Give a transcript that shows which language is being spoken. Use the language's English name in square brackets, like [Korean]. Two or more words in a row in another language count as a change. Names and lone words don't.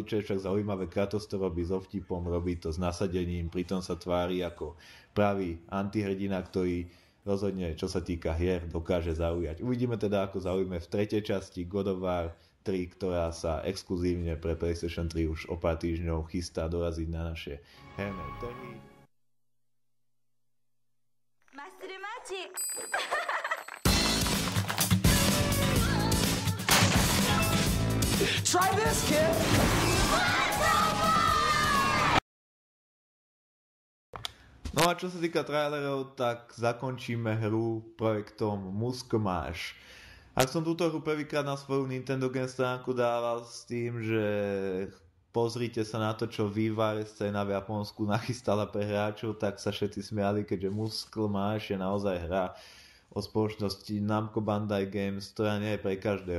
[Slovak] Čo je však zaujímavé, Kratos to robí so vtipom, robí to s nasadením, pritom sa tvári ako pravý antihrdina, ktorý rozhodne, čo sa týka hier, dokáže zaujať. Uvidíme teda, ako zaujíme v tretej časti God of War 3, ktorá sa exkluzívne pre PlayStation 3 už o pár týždňov chystá doraziť na naše herné trhy. [English] Try this, kid! [Slovak] No a čo sa týka trailerov, tak zakončíme hru projektom Musclemarch. Ak som túto hru prvýkrát na svoju Nintendo Game stránku dával s tým, že pozrite sa na to, čo vývar scéna v Japonsku nachystala pre hráčov, tak sa všetci smiali, keďže Musclemarch je naozaj hra o spoločnosti Namco Bandai Games, ktorá nie je pre každého.